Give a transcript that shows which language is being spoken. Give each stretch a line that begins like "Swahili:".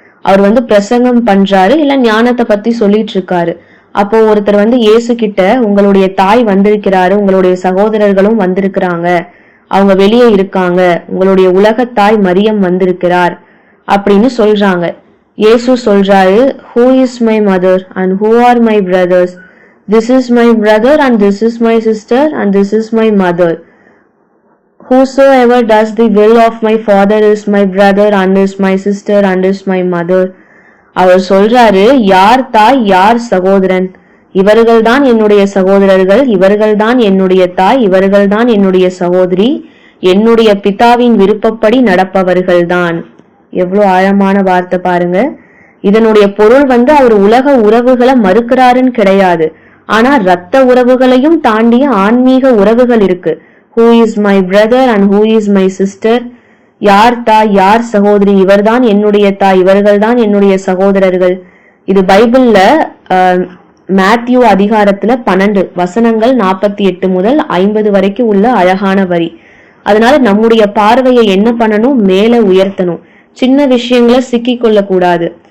Tamil: அவர் பிரசங்கம் பண்றாரு, இல்ல ஞானத்தை பத்தி சொல்லிட்டு இருக்காரு. அப்போ ஒருத்தர் இயேசு கிட்ட, உங்களுடைய தாய் வந்திருக்கிறாரு, உங்களுடைய சகோதரர்களும் வந்திருக்கிறாங்க, அவங்க வெளியே இருக்காங்க, உங்களுடைய உலகத்தாய் மரியம் வந்திருக்கிறார் அப்படின்னு சொல்றாங்க. இயேசு சொல்றாரு,
English: who is my mother and who are my brothers? This is my brother and this is my sister and this is my mother. Whosoever does the will of my father is my brother and is my sister and is my mother.
Tamil: அவர் சொல்றாரு, யார் தாய் யார் சகோதரன்? இவர்கள்தான் என்னுடைய சகோதரர்கள், இவர்கள்தான் என்னுடைய தாய், இவர்கள்தான் என்னுடைய சகோதரி, என்னுடைய பிதாவின் விருப்பப்படி நடப்பவர்கள்தான். எவ்வளவு ஆழமான வார்த்தை பாருங்க. இதனுடைய பொருள் அவர் உலக உறவுகளை மறுக்கிறாருன்னு கிடையாது. ஆனா ரத்த உறவுகளையும் தாண்டிய ஆன்மீக உறவுகள் இருக்கு.
English: Who is my brother and who is my sister?
Tamil: யார் தாய் யார் சகோதரி? இவர்தான் என்னுடைய தாய், இவர்கள்தான் என்னுடைய சகோதரர்கள். இது பைபிள்ல மேத்யூ அதிகாரத்துல 12 வசனங்கள் 48 முதல் 50 வரைக்கும் உள்ள அழகான வரி. அதனால நம்முடைய பார்வையை என்ன பண்ணணும்? மேல உயர்த்தணும். சின்ன விஷயங்களை சிக்கி கொள்ள கூடாது.